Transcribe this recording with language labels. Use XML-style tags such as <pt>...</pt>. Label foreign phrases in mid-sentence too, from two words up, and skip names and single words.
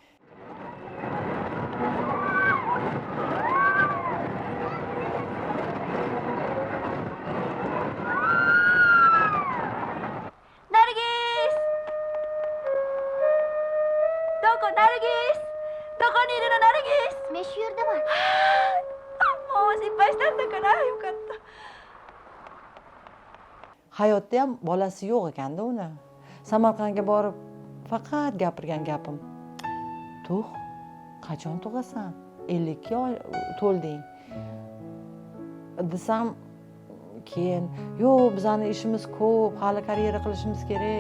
<ja>Nargis! Nargis! どこにいるの、Nargis?</ja> <uz>Men shu yerdaman.</uz> <ja>もう心配したんだからよかった。</ja> <uz>Hayotda ham bolasi yo'q ekanda uni. Samarqandga borib faqat gapirgan gapim. Tug', qachon tug'asan? 52 to'lding. Desam, keyin, "Yo'q, bizning ishimiz ko'p, hali karyera qilishimiz kerak."</uz>